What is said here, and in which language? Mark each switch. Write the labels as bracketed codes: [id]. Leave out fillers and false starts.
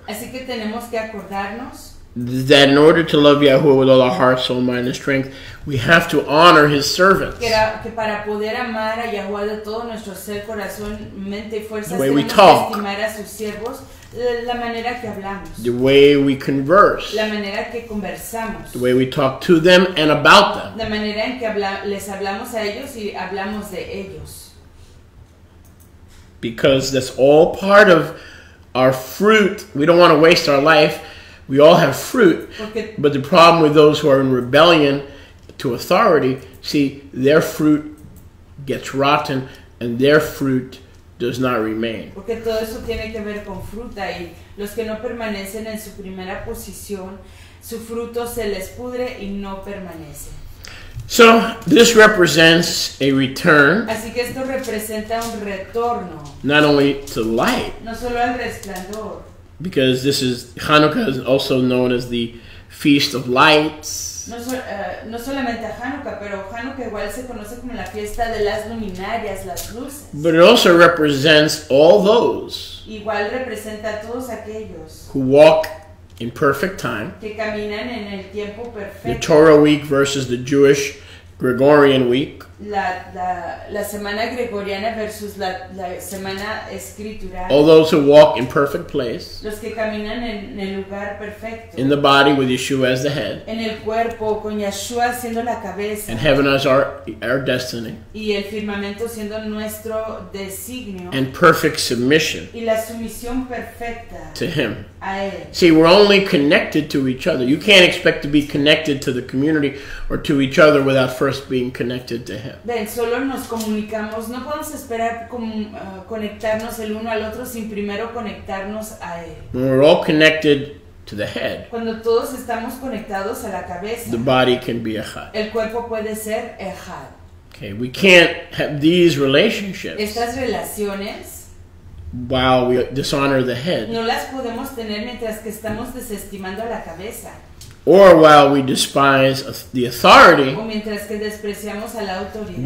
[es] Así que tenemos que acordarnos [en] that in order to love Yahuwah with all our heart, soul, mind, and strength, we have to honor His servants. [es] que para poder amar a Yahuwah de todo nuestro ser, corazón, mente y fuerzas, [en] The way we [es] tenemos [en] talk. [es] que estimar a sus siervos, la manera que hablamos, [en] The way we converse, [es] la manera que conversamos, [en] the way we talk to them and about them. [es] la manera en que les hablamos a ellos y hablamos de ellos. [en] because that's all part of our fruit. We don't want to waste our life. We all have fruit. [es] Porque, [en] But the problem with those who are in rebellion to authority, see, their fruit gets rotten and their fruit does not remain. [es] porque todo eso tiene que ver con fruta y los que no permanecen en su primera posición, su fruto se les pudre y no permanece. [en] So this represents a return [es] Así que esto representa un retorno, [en] not only to light, [es] no solo al resplandor, [en] because this is Chanukah is also known as the Feast of Lights, [es] no solamente a Chanukah, pero Chanukah igual se conoce como la fiesta de las luminarias, las luces. [en] but it also represents all those [es] Igual representa a todos aquellos [en] who walk in perfect time. [es] que caminan en el tiempo [en] The [es] perfecto. [en] Torah week versus the Jewish Gregorian week. [es] La semana gregoriana versus la semana escritural. [en] All those who walk in perfect place, [es] Los que caminan en el lugar perfecto. [en] in the body with Yeshua as the head, [es] En el cuerpo, con Yeshua siendo la cabeza. [en] and heaven as our destiny, [es] Y el firmamento siendo nuestro designio. [en] and perfect submission [es] Y la sumisión perfecta [en] to Him. [es] a Él. [en] See, we're only connected to each other. You can't expect to be connected to the community or to each other without first being connected to Him. [es] Ven, solo nos comunicamos, no podemos esperar conectarnos el uno al otro sin primero conectarnos a Él. [en] When we're all connected to the head, [es] Cuando todos estamos conectados a la cabeza, [en] the body can be echad. [es] el cuerpo puede ser ejad. [en] Okay, we can't have these relationships [es] Estas relaciones [en] while we dishonor the head, [es] no las podemos tener mientras que estamos desestimando a la cabeza [en] or while we despise the authority [es] o mientras que despreciamos a la autoridad